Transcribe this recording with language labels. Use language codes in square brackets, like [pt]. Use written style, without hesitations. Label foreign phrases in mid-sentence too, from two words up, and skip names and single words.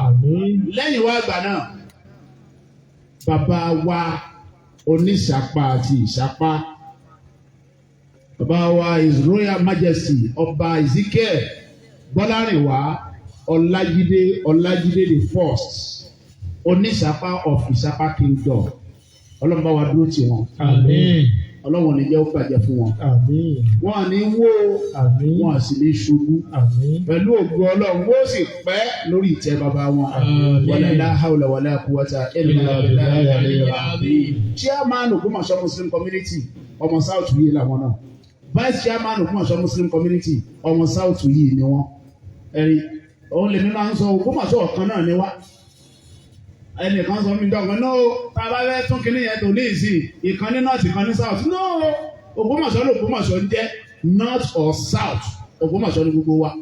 [yo] Lẹ́yìn wá àgbà náà bàbá wa oníṣàpá àti ìṣàpá bàbá wa His Royal Majesty Ọba Ezekiel Bọ́lárìnwá Ọlájídé [en] the first [yo] oníṣàpá of Ìṣàpá Kingdom ọlọ́mọba wa dúró tì wọ́n. ọlọ́run ní jẹ́ ó bàjẹ́ fún wọn. Àmín. Wọn à ní wó Àmín. wọn à sì ní ṣubú. Àmín. Pẹ̀lú ògo ọlọ́run wọ́n sì pẹ́ lórí ìtẹ́ bàbá wọn. [ar] ولا لا حول ولا قوة إلا بالله العلي العظيم. [yo] Chairman Ògbómọ̀ṣọ́ Muslim Community ọmọ South yìí làwọn náà. Vice Chairman Ògbómọ̀ṣọ́ Muslim Community ọmọ South yìí ni wọ́n. Ẹ̀rí òun lèmi máa ń sọ Ògbómọ̀ṣọ́ ọ̀kan náà ni wá. Ẹnìkan sọ mí dọ̀gbọ́n náà tá a bá fẹ́ tún kinní yẹn tó ní ìsìn ìkan ní north ìkan ní south no Ògbómọ̀ṣọ́ l'Ògbómọ̀ṣọ́ ń jẹ́ [en] north or south [yo] Ògbómọ̀ṣọ́ ní gbogbo wa.